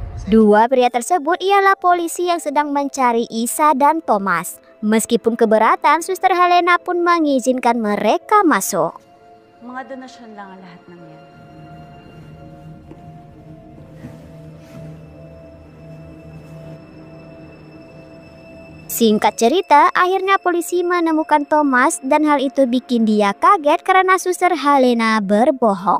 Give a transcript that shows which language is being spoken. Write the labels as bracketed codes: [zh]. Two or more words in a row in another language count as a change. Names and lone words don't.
[id] Dua pria tersebut ialah polisi yang sedang mencari Isa dan Thomas. Meskipun keberatan, Suster Helena pun mengizinkan mereka masuk. [tl] Mga donasyon lang ang lahat ng yan. [id] Singkat cerita, akhirnya polisi menemukan Thomas dan hal itu bikin dia kaget karena Suster Helena berbohong.